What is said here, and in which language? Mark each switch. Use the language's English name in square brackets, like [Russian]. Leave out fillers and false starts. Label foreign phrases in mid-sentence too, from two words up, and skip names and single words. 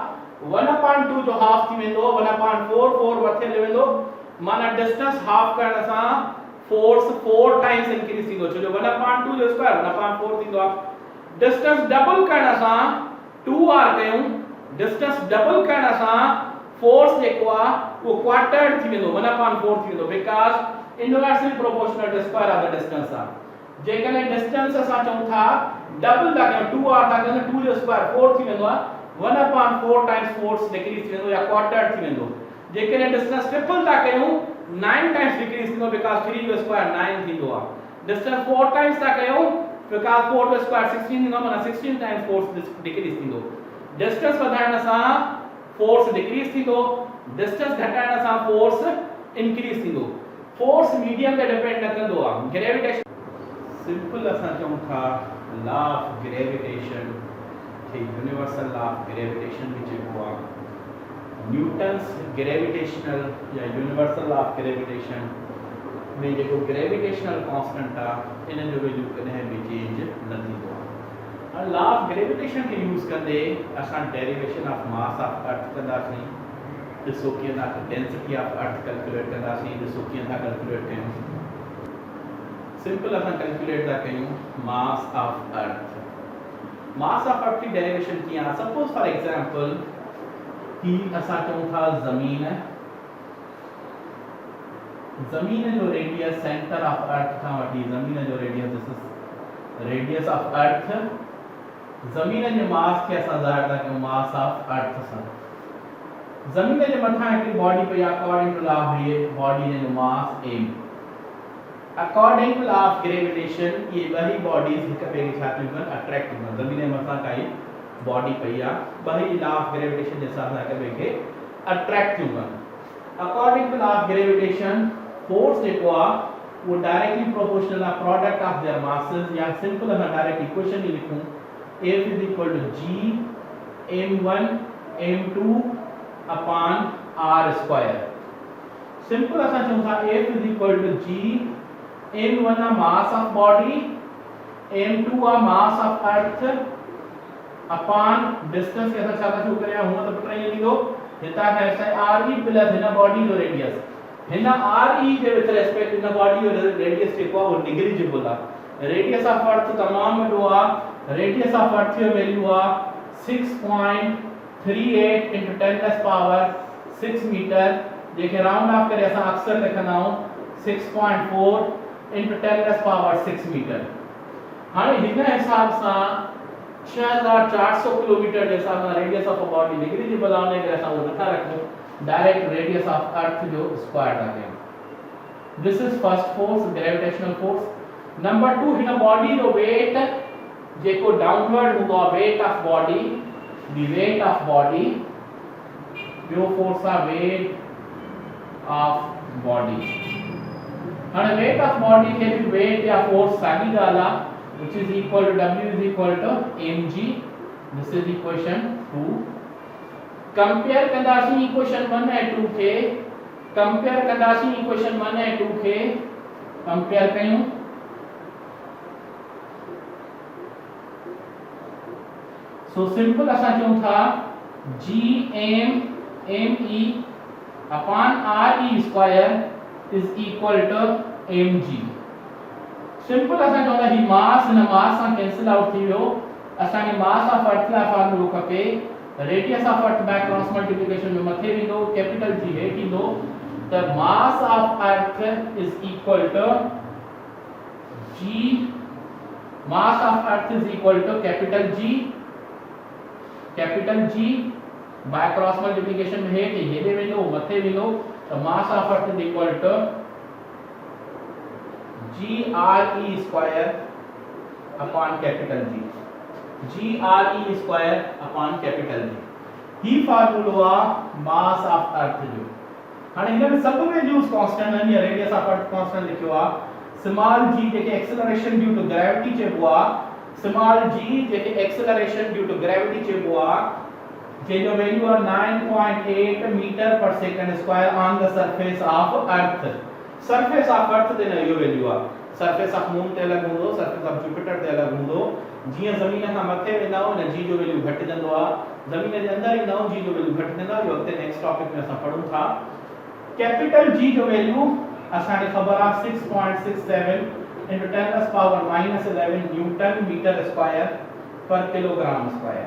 [Sindhi] 1/2 जो हाफ थी वेंदो 1/4 4 मथे ले वेंदो, माना [English] distance half [Sindhi] करण सां [English] force 4 times increase [Sindhi] थींदो, छो जो 1/2 जो स्क्वायर 1/4 थींदो आहे। [English] distance double [Sindhi] करण सां 2r कयूं, [English] distance double [Sindhi] करण सां फोर्स जेको आ वो क्वार्टर थी वेंदो 1/4 थी वेंदो, [English] because inversely proportional to square of the distance आ। [Sindhi] जेकॾहिं डिस्टेंस असां चऊं था डबल था कयूं 2r था कयूं 2 जो स्क्वायर 4 थी वेंदो आहे, 1/4 [English] times force decrease [Sindhi] थी वेंदो या क्वार्टर थी वेंदो। जेकॾहिं [English] distance triple [Sindhi] था कयूं 9 [English] times decrease [Sindhi] थींदो, बिकॉज़ 3 जो स्क्वायर 9 थींदो आहे। [English] distance 4 times [Sindhi] था कयूं बिकॉज़ 4 जो स्क्वायर 16 थींदो, माना 16 [English] times force decrease [Sindhi] थींदो। डिस्टेंस वधाइण सां [English] force decrease [Sindhi] थींदो, डिस्टेंस घटाइण सां [English] force increase [Sindhi] थींदो। [English] force medium [Sindhi] ते डिपेंड न कंदो आहे। [English] gravitation simple [Sindhi] असां चऊं था [English] law of gravitation [Sindhi] के [English] universal law of gravitation [Sindhi] में जेको आहे [English] Newton's gravitational [Sindhi] या [English] universal law of gravitation [Sindhi] में जेको [English] gravitational constant [Sindhi] आहे इन जो वैल्यू कॾहिं बि चेंज न थींदो आहे। [English] law of gravitation [Sindhi] के यूज़ कंदे असां [English] derivation of mass of earth [Sindhi] कंदासीं, ॾिसो कीअं था [English] density of earth calculate [Sindhi] कंदासीं, ॾिसो कीअं था कैलकुलेट कयूं। सिंपल असां कैलकुलेट था कयूं [English] mass of earth. mass of earth [Sindhi] की डेरिवेशन कीअं आहे? [English] suppose for example [Sindhi] कि असां चऊं था ज़मीन जो [English] radius center of earth [Sindhi] खां वठी ज़मीन जो रेडियस, [English] this is radius of earth, [Sindhi] ज़मीन जे मास के असां ज़ाहिर था कयूं [English] mass of earth [Sindhi] सां। ज़मीन जे मथां हिकड़ी बॉडी पई आहे, [English] according to law of body [Sindhi] जो मास m, [English] according to law of gravitation [Hindi] ये वही [Sindhi] बॉडीज हिक ॿिए खे छा थियूं कनि अट्रैक्ट थियूं कनि। ज़मीन जे मथां काई बॉडी पई आहे, वही [English] law of gravitation [Sindhi] जे हिसाब सां हिक ॿिए खे अट्रैक्ट थियूं कनि। [English] according to law of gravitation force [Sindhi] जेको आहे वो [English] directly proportional [Sindhi] आहे [English] product of their masses, [Sindhi] या सिंपल असां [English] direct equation [Sindhi] ही लिखूं [English] F = G m1 m2 upon r square। [Sindhi] सिंपल असां चऊं था [English] F = G m1 a mass of body, m2 a mass of earth upon distance [Sindhi] के असां छा था शुरू करिया हुन त पुट ये लीधो हिता है re प्लस हिन बॉडी जो रेडियस, हिन re जे [English] with respect [Sindhi] हिन बॉडी जो रेडियस जेको आहे वो नेग्लिजिबल आहे। [English] radius of earth [Sindhi] तमाम वॾो आहे, [English] radius of earth [Sindhi] जो वैल्यू आहे 6.38 [English] into 10⁻6 meter, [Sindhi] जेके [English] round off [Sindhi] करे असां अक्सर लिखंदा आहियूं 6.4 [English] into 10⁻6 meter. [Sindhi] हाणे हिन हिसाब सां 6400 किलोमीटर जे हिसाब सां [English] radius of a body negligible [Sindhi] आहे, उन करे असां वो नथा रखूं, डायरेक्ट [English] radius of earth [Sindhi] जो स्क्वायर था कयूं। [English] this is first force, gravitational force. [Sindhi] नंबर 2 हिन बॉडी जो वेट जेको डाउनवर्ड हूंदो आहे, [English] weight of body, the weight of body. [Sindhi] ॿियो फोर्स आहे [English] weight of body. [Sindhi] हाणे [English] weight of body [Sindhi] खे भी वेट या फोर्स साॻी ॻाल्हि आहे, [English] which is equal to W is equal to mg. This is equation 2. [Sindhi] कंपेयर कंदासीं इक्वेशन 1 ऐं 2 खे, कंपेयर कंदासीं इक्वेशन 1 ऐं 2 खे कंपेयर कयूं। [English] so simple [Sindhi] असां चऊं था [English] Gm me upon re square is equal to mg। [Sindhi] सिंपल असां चऊं था ही मास हिन मास सां [English] cancel out [Sindhi] थी वियो, असांखे [English] mass of earth [Sindhi] लाइ फॉर्मूलो खपे, [English] radius of earth by cross multiplication [Sindhi] में मथे वेंदो, [English] capital G [Sindhi] हेठ ईंदो, [English] त mass of earth is equal to g, mass of earth is equal to capital G by cross multiplication [Sindhi] में हेठ हेॾे वेंदो मथे वेंदो, [English] त mass of earth is equal to GRE square upon capital G. GRE square upon capital G [Sindhi] ही फार्मूलो आहे [English] mass of earth जो। [Sindhi] हाणे हिन में सब [English] values constant [Sindhi] आहिनि, या [English] radius of earth constant [Sindhi] लिखियो आहे। स्मॉल g जेके [English] acceleration due to gravity [Sindhi] चइबो आहे, स्मॉल g जेके [English] acceleration due to gravity [Sindhi] चइबो आहे, जेजो वैल्यू आहे 9.8 [English] meter per second square on the surface of earth. surface of earth [Sindhi] ते न इहो वैल्यू आहे, [English] surface of moon [Sindhi] ते अलग हूंदो, [English] surface of Jupiter [Sindhi] ते अलग हूंदो। जीअं ज़मीन खां मथे वेंदा आहियूं न जी जो वैल्यू घटिजंदो आहे, ज़मीन जे अंदर ईंदा आहियूं जी जो वैल्यू घटिजंदो आहे। इहो अॻिते [English] next topic [Sindhi] में असां पढ़ूं था। [English] capital G [Sindhi] जो वैल्यू असांखे ख़बर आहे 6.67 [English] into 10 to the power -11 newton meter square per kilogram square.